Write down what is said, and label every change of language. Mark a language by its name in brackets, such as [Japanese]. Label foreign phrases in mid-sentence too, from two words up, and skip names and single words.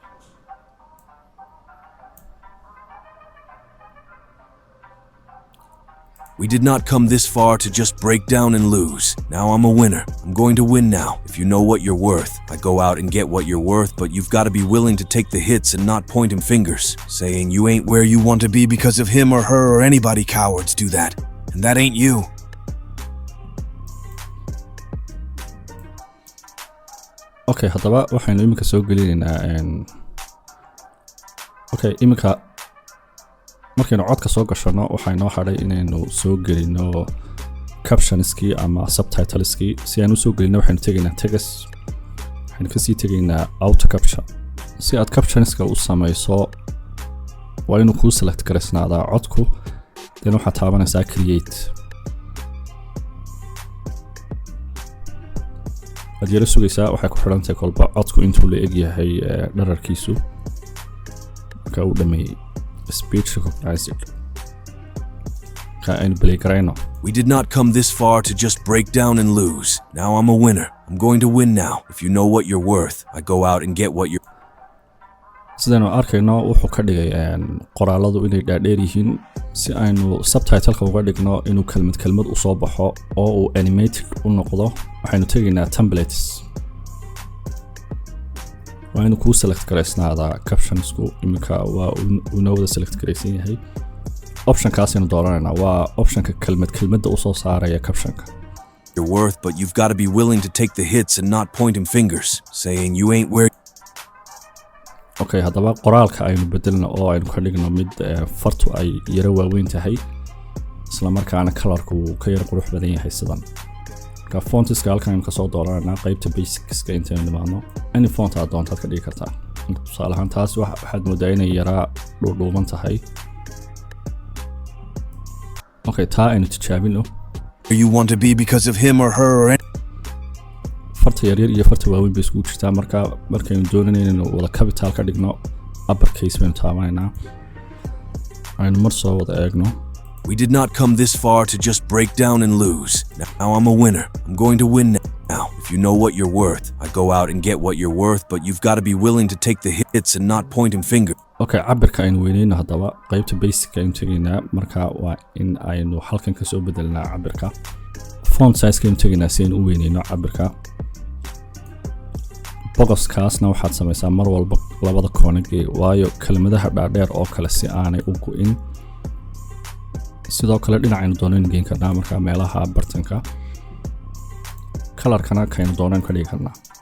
[English] We did not come this far to just break down and lose. Now I'm a winner. I'm going to win now. If you know what you're worth, I go out and get what you're worth, but you've got to be willing to take the hits and not pointing fingers, saying you ain't where you want to be because of him or her or anybody. Cowards do that. And that ain't you. [Somali] haddaba waxaynu iminka soo gelinaynaa iminka markaynu codka soo gashano waxaa inoo hadhay inaynu soo gelino captionskii ama subtitleskii si aan u soo gelino waxaynu tegaynaa tags waxaynu kasii tegaynaa [English] auto caption [Somali] si aad captionska u samayso waa inuu kuu select garaysnaadaa codku then waxaad taabanaysaa create ad yara sugaysaa waxay ku xidhantahay kolba codku intuu la eg yahay dherarkiisu marka uu dhameeyey [English] speech recognized [Somali] aynu play karayno [English] We did not come this far to just break down and lose. Now I'm a winner. I'm going to win now. If you know what you're worth, I go out and get what you're [Somali] sidaynu arkayno wuxuu ka dhigay qoraaladu inay dhaadheer yihiin si aynu subtitleka uga dhigno inuu kelmad u soo baxo oo uu animated u noqdo waxaynu tegaynaa templates waa inuu kuu select garaysnaadaa captionsku iminka waa inoo wada select garaysan yahay optionkaasaynu dooranaynaa waa optionka kelmadda u soo saaraya captionka [English] you're worth, but you've got to be willing to take the hits and not pointing fingers, saying you ain't where [Somali] okay haddaba qoraalka aynu bedelno oo aynu ka dhigno mid fartu ay yara waaweyn tahay isla markaana colorku ka yara qurux badan yahay sidan marka fontiska halkan ka soo dooranayna qaybta basicska inta nimaadno [English] any font [Somali] aad doontaad ka dhigi kartaa tusaale ahaan taas waxaad moodaa inay yara dhuudhuuban tahay okay taa aynu tijaabino [English] you want to be because of him or her or [Somali] farta yaryar iyo farta waaweyn bay isku jirtaa markaynu doonayno inaynu wada capital ka dhigno uppercase baynu taabanaynaa aynu mar soo wada eegno [English] We did not come this far to just break down and lose. Now I'm a winner. I'm going to win now. If you know what you're worth, I go out and get what you're worth, but you've got to be willing to take the hits and not pointing fingers. [Somali] Okay, cabirka aynu weynayno haddaba qaybta basic aynu tegaynaa marka waa in aynu halkan ka soo bedelnaa cabirka [English] font size [Somali] aynu tegaynaa si aynu u weynayno cabirka boxkaasna waxaad samaysaa mar walba labada koonagee waayo kelmadaha dhaadheer oo kale si aanay u go'in sidoo kale dhinacaynu doonaynu geyn karnaa marka meelaha bartanka colorkana kaynu doonaynu ka dhigi karnaa